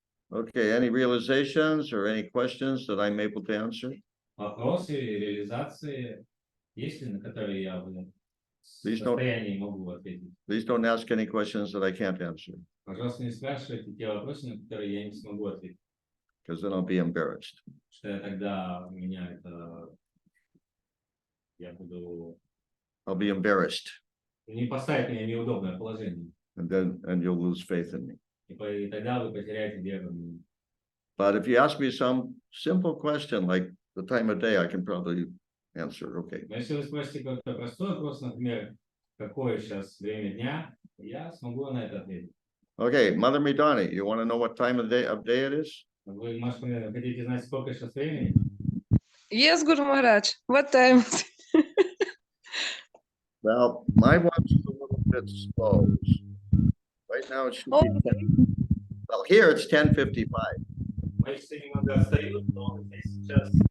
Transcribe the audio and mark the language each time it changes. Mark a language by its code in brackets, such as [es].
[en] Okay, any realizations or any questions that I'm able to answer? [ru] Вопросы, реализации есть ли, на которые я в [en] Please don't- [ru] состоянии могу ответить? [en] Please don't ask any questions that I can't answer, [ru] Пожалуйста, не спрашивайте те вопросы, на которые я не смогу ответить, [en] because then I'll be embarrassed. [ru] что я тогда меня это... Я буду... [en] I'll be embarrassed, [ru] Не поставить меня в неудобное положение. [en] and you'll lose faith in me. [ru] И тогда вы потеряете веру в меня. [en] But if you ask me some simple question like the time of day, I can probably answer. Okay. [ru] Но если вы спросите какой-то простой вопрос, например, какое сейчас время дня, я смогу на это ответить. [en] Okay, Mother Midani, you want to know what time of day it is? [ru] Вы, может, хотите знать, сколько сейчас времени? [en] Yes, Guru Maharaj. What time? Well, my watch is a little bit slow. Right now it should be 10. Well, here it's 10:55. [ru] Мои часы немного отстают, но здесь сейчас...